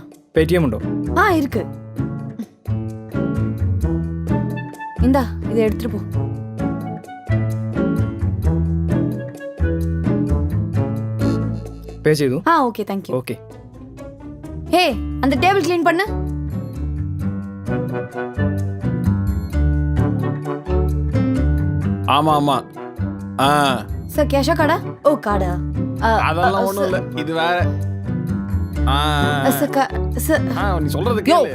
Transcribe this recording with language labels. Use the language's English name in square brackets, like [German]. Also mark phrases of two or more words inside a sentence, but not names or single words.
[Malayalam] പേടിഎം ഉണ്ടോ? [Tamil] ആ இருக்கு. இந்தா இதை எடுத்துட்டு போ. [Malayalam] പേ ചെയ്തു? [Tamil] ஆ ஓகே [English] thank you. [Tamil] ஓகே. ஹே அந்த [English] table clean [Tamil] பண்ணு. ஆமா ஆமா. ஆ சார் கேஷா கார்டா? ஓ கார்டா. அதெல்லாம் ஒண்ணும் இல்ல, இது வேற. நீ சொல்றது கேளு.